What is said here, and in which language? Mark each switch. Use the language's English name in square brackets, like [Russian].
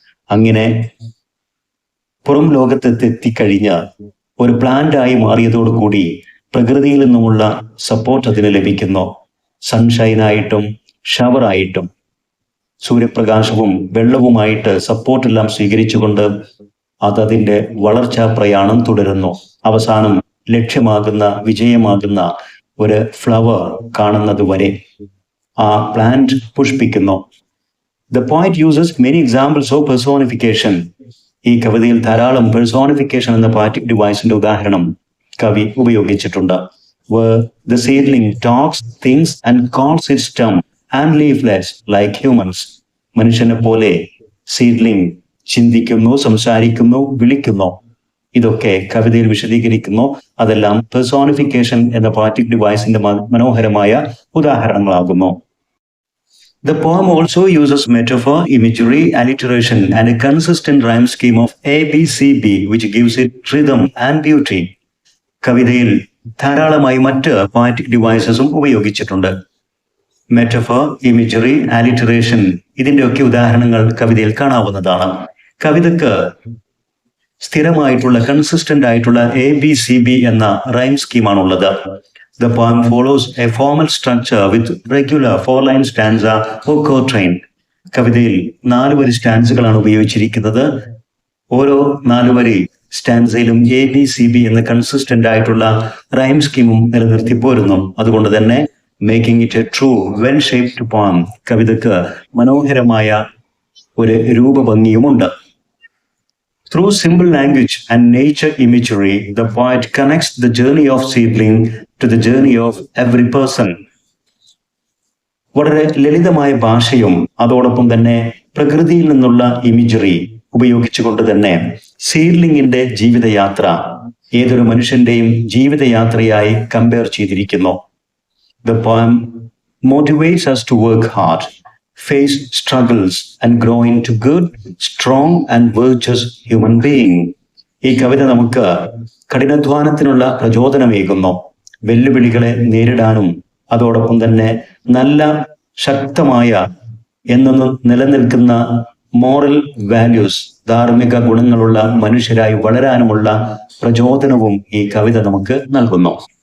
[Malayalam] അങ്ങനെ പുറം ലോകത്തെത്തിക്കഴിഞ്ഞ് ഒരു പ്ലാന്റായി മാറിയതോടുകൂടി പ്രകൃതിയിൽ നിന്നുമുള്ള സപ്പോർട്ട് അതിന് ലഭിക്കുന്നു. സൺഷൈനായിട്ടും ഷവറായിട്ടും സൂര്യപ്രകാശവും വെള്ളവുമായിട്ട് സപ്പോർട്ടെല്ലാം സ്വീകരിച്ചുകൊണ്ട് അതതിൻ്റെ വളർച്ചാ പ്രയാണം തുടരുന്നു. അവസാനം ലക്ഷ്യമാകുന്ന വിജയമാകുന്ന ഒരു ഫ്ലവർ കാണുന്നത് വരെ ആ plant പുഷ്പിക്കുന്നു. [English] The poet uses many examples of personification. [Malayalam] ഈ കവിതയിൽ ധാരാളം പേഴ്സോണിഫിക്കേഷൻ എന്ന പോയറ്റിക് ഡിവൈസിന്റെ ഉദാഹരണം കവി ഉപയോഗിച്ചിട്ടുണ്ട്. [English] Where the seedling talks, thinks and calls its stem and leaflets like humans. [Malayalam] മനുഷ്യനെ പോലെ സീഡ്ലിംഗ് ചിന്തിക്കുന്നു, സംസാരിക്കുന്നു, വിളിക്കുന്നു. ഇതൊക്കെ കവിതയിൽ വിശദീകരിക്കുന്നു. അതെല്ലാം പേഴ്സോണിഫിക്കേഷൻ എന്ന പോയറ്റിക് ഡിവൈസിന്റെ മനോഹരമായ ഉദാഹരണങ്ങളാകുന്നു. [English] The poem also uses metaphor, imagery, alliteration and a consistent rhyme scheme of ABCB which gives it rhythm and beauty. [Malayalam] കവിതയിൽ ധാരാളമായി മറ്റ് പോയറ്റിക് ഡിവൈസസും ഉപയോഗിച്ചിട്ടുണ്ട്. മെറ്റഫർ, ഇമേജറി, ആലിറ്ററേഷൻ ഇതിൻ്റെയൊക്കെ ഉദാഹരണങ്ങൾ കവിതയിൽ കാണാവുന്നതാണ്. കവിതക്ക് സ്ഥിരമായിട്ടുള്ള കൺസിസ്റ്റന്റ് ആയിട്ടുള്ള ABCB എന്ന rhyme സ്കീമാണുള്ളത്. [English] The poem follows a formal structure with regular 4-line stanza or quatrain. [Malayalam] കവിതയിൽ 4 വരി സ്റ്റാൻസുകളാണ് ഉപയോഗിച്ചിരിക്കുന്നത്. ഓരോ 4 വരി സ്റ്റാൻസയിലും ABCB എന്ന കൺസിസ്റ്റന്റ് ആയിട്ടുള്ള റൈം സ്കീമും നിലനിർത്തി പോരുന്നു. അതുകൊണ്ട് തന്നെ [English] making it a true well shaped poem, [Malayalam] കവിതക്ക് മനോഹരമായ ഒരു രൂപഭംഗിയുമുണ്ട്. [English] Through simple language and nature imagery, the poet connects the journey of seedling to the journey of every person. [Malayalam] വളരെ ലളിതമായ ഭാഷയും അതോടൊപ്പം തന്നെ പ്രകൃതിയിൽ നിന്നുള്ള ഇമേജറി ഉപയോഗിച്ചുകൊണ്ട് തന്നെ സീഡ്ലിംഗിന്റെ ജീവിതയാത്ര ഏതൊരു മനുഷ്യന്റെയും ജീവിതയാത്രയായി കമ്പയർ ചെയ്തിരിക്കുന്നു. [English] The poem motivates us to work hard, face struggles and grow into good, strong and virtuous human being. [Malayalam] ഈ കവിത നമുക്ക് കഠിനാധ്വാനത്തിനുള്ള പ്രചോദനമേകുന്നു. വെല്ലുവിളികളെ നേരിടാനും അതോടൊപ്പം തന്നെ നല്ല ശക്തമായ എന്നെന്നും നിലനിൽക്കുന്ന മോറൽ വാല്യൂസ്, ധാർമ്മിക ഗുണങ്ങളുള്ള മനുഷ്യരായി വളരാനുമുള്ള പ്രചോദനവും ഈ കവിത നമുക്ക് നൽകുന്നു.